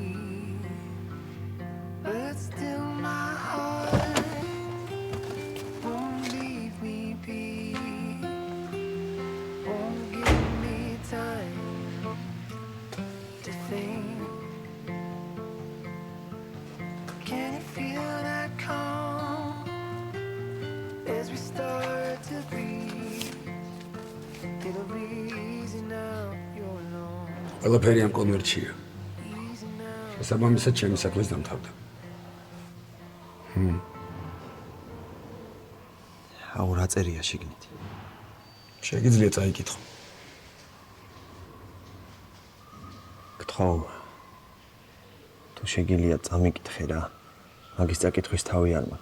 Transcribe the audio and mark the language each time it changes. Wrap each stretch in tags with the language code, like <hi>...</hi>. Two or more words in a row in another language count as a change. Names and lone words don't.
<en>But still my heart won't leave me be, won't give me time to think. Can you feel that calm as we start to breathe? It'll be easy now, you're alone.</en> <ka>ყველაფერი ამ კონვერტშია.</ka> <en>Easy now.</en> <ka>შესაბამისად ჩემი საქმეს დამთავრდა. აუ რა წერია შიგნით? შეგიძლია წაიკითხო. გთხოვ. თუ შეგიძლია წამიკითხე რა. მაგის წაკითხვის თავი არ მაქვს.</ka>